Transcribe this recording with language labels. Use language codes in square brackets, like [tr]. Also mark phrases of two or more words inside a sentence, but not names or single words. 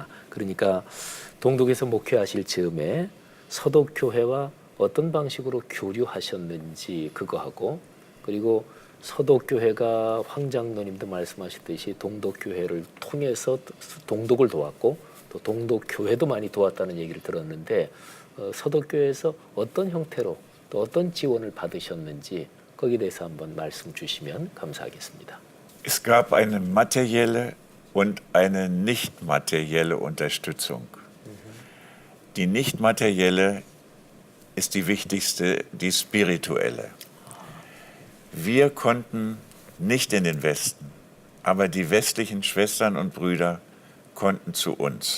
[ko] 그러니까 동독에서 목회하실 즈음에 서독 교회와 어떤 방식으로 교류하셨는지 그거하고 그리고 서독 교회가 황 장로님도 말씀하셨듯이 동독 교회를 통해서 동독을 도왔고 또 동독 교회도 많이 도왔다는 얘기를 들었는데 서독 교회에서 어떤 형태로 또 어떤 지원을 받으셨는지 거기에 대해서 한번 말씀 주시면 감사하겠습니다. [de] Es gab eine materielle und eine nicht materielle Unterstützung. Die nicht materielle ist die wichtigste, die spirituelle. Wir konnten nicht in den Westen, aber die westlichen Schwestern und Brüder konnten zu uns.